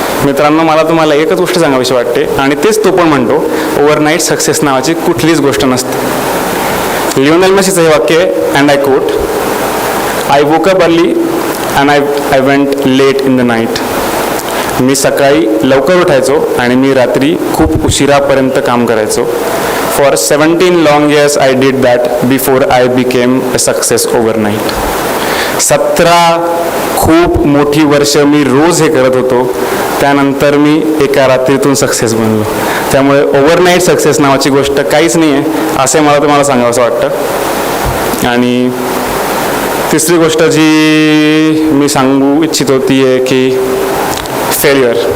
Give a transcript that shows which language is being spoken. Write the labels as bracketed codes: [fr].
[mr] मित्रांनो, मला तुम्हाला एकच गोष्ट सांगावीशी वाटते आणि तेच तो पण म्हणतो, ओव्हरनाईट सक्सेस नावाची कुठलीच गोष्ट नसते. लिओनेल मेसीचं हे वाक्य आहे, [en] And I quote, I woke up early and I went late in the night. [mr] मी सकाळी लवकर उठायचो आणि मी रात्री खूप उशिरापर्यंत काम करायचो. [en] For 17 long years I did that before I became a success overnight. [mr] 17 खूप मोठी वर्ष मी रोज हे करत होतो, त्यानंतर मी एका रात्रीतून सक्सेस बनलो. त्यामुळे ओव्हरनाईट सक्सेस नावाची गोष्ट काहीच नाही आहे असे मला तुम्हाला सांगावंसं वाटतं. आणि तिसरी गोष्ट जी मी सांगू इच्छितो ती आहे की फेल्युअर.